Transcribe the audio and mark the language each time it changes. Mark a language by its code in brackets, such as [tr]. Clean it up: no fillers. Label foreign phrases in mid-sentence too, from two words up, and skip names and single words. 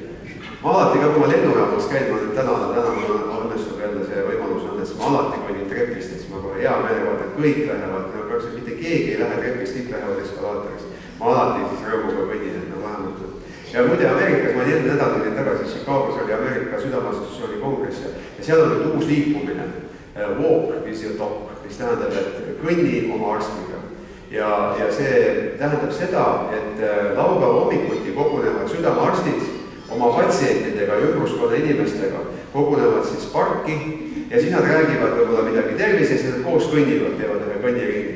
[et] Ma alati ka, kui ma lennujaamas käin, ma nüüd täna ma õnnestub jälle see võimalus õnnest, ma alati kõnnin trepist, et ma kohe hea meelega, et kõik lähevad, praktiliselt mitte keegi ei lähe trepist, kõik lähevad eskalaatorist. Ma alati siis rõõmuga kõnnin, et vähemalt. Ja muide Ameerikas, ma eelmine nädal tulin tagasi, Chicagos oli Ameerika südameassotsiatsiooni kongress ja seal on nüüd uus liikumine, [en] walk is your talk, [et] mis tähendab, et kõnni oma arstiga. Ja see tähendab seda, et laupäeva hommikuti kogunevad südamearstid oma patsientidega ja ümbruskonna inimestega, kogunevad siis parki ja siis nad räägivad võib-olla midagi tervisest ja nad koos kõnnivad, teevad ühe kõnniringi.